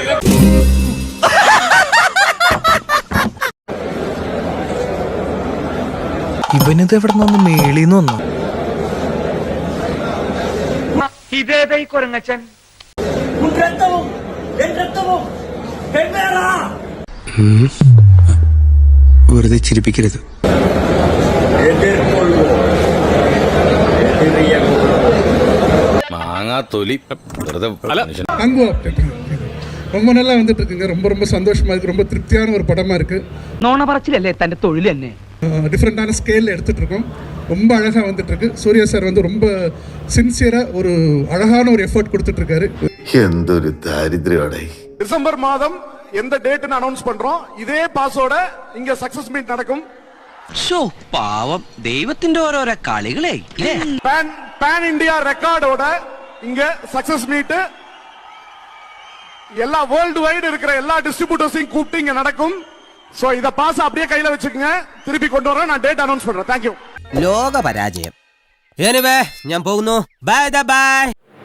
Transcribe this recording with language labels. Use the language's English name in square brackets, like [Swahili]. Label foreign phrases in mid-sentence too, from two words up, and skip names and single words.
[Malayalam] ഇവനിത് എവിടെ നിന്ന് മേളിന്ന് വന്നു? ഇതേതായി കൊരങ്ങച്ചൻ? വെറുതെ ചിരിപ്പിക്കരുത്. [Tamil] ரொம்ப நல்லா வந்துட்டு இருக்குங்க. ரொம்ப ரொம்ப சந்தோஷமா இருக்கு. ரொம்ப திருப்தியான ஒரு படமா இருக்கு. [Malayalam] നോണ പറച്ചിലല്ലേ തന്റെ തൊഴിൽ തന്നെ. [Tamil] டிஃப்ரெண்டான ஸ்கேல்ல எடுத்துட்டு இருக்கோம். ரொம்ப அழகா வந்துட்டு இருக்கு. சூர்யா சார் வந்து ரொம்ப சின்சியரா ஒரு அழகான ஒரு எஃபர்ட் கொடுத்துட்டு இருக்காரு. [Malayalam] എന്തൊരു ദാരിദ്ര്യോടെ. [Tamil] டிசம்பர் மாதம் எந்த டேட்னு அனௌன்ஸ் பண்றோம். இதே பாஸோட இங்க [English] success meet [Tamil] நடக்கும். [Malayalam] പാവം ദൈവത്തിന്റെ ഓരോരോ കളികളെ. [English] pan India [Tamil] ரெக்கார்டோட இங்க [English] success meet [Tamil] எல்லா [English] world wide [Tamil] இருக்கிற எல்லா டிஸ்ட்ரிபியூட்டர்ஸையும் கூப்பிட்டு இங்க நடக்கும். சோ இத பாஸ் அப்படியே கையில வச்சுக்கங்க. திருப்பி கொண்டு வரேன். நான் [English] date announce [Tamil] பண்றேன். தேங்க்யூ. [Malayalam] ലോക പരാജയം. ഞാൻ പോകുന്നു. [English] bye bye.